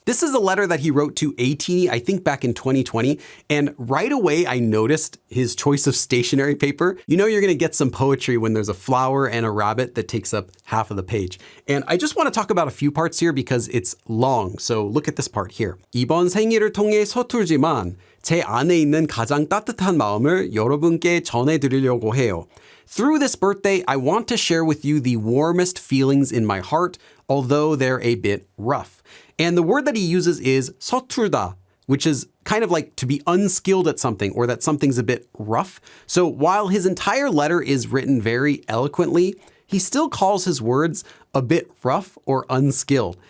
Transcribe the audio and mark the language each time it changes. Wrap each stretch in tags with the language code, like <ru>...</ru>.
<en>This is a letter that he wrote to ATEEZ, I think back in 2020. And right away, I noticed his choice of stationery paper. You know you're going to get some poetry when there's a flower and a rabbit that takes up half of the page. And I just want to talk about a few parts here because it's long. So look at this part here.</en> <ko>이번 생일을 통해 서툴지만 제 안에 있는 가장 따뜻한 마음을 여러분께 전해드리려고 해요.</ko> <en>Through this birthday, I want to share with you the warmest feelings in my heart, although they're a bit rough. And the word that he uses is 서툴다, which is kind of like to be unskilled at something or that something's a bit rough. So while his entire letter is written very eloquently, he still calls his words a bit rough or unskilled.</en>